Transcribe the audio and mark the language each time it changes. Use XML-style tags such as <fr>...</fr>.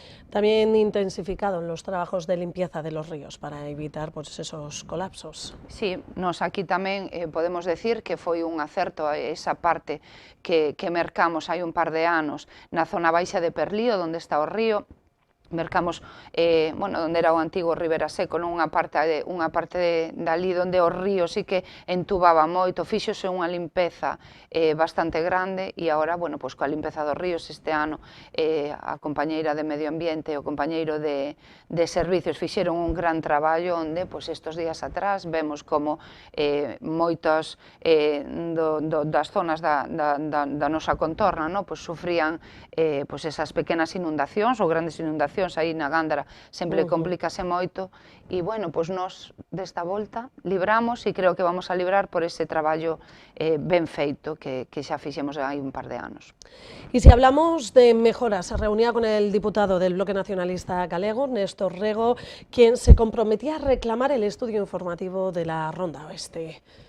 <es>También intensificado los trabajos de limpieza de los ríos para evitar esos colapsos.</es> <gl>Sí, nos aquí tamén podemos decir que foi un acerto esa parte que mercamos hai un par de anos na zona baixa de Perlío, onde está o río, mercamos, onde era o antigo Ribera Seco, unha parte dali onde o río sí que entubaba moito, fíxose unha limpeza bastante grande e agora, coa limpeza dos ríos este ano, a compañeira de Medio Ambiente e o compañeiro de Servicios fixeron un gran traballo onde, estes días atrás, vemos como moitas das zonas da nosa contorna sufrían esas pequenas inundacións ou grandes inundacións aí na Gándara, sempre complícase moito e, nós desta volta libramos e creo que vamos a librar por ese traballo ben feito que xa fixemos hai un par de anos.</gl> <es>Y si hablamos de mejoras, se reunía con el diputado del Bloque Nacionalista Galego, Néstor Rego, quien se comprometía a reclamar el estudio informativo de la Ronda Oeste.</es>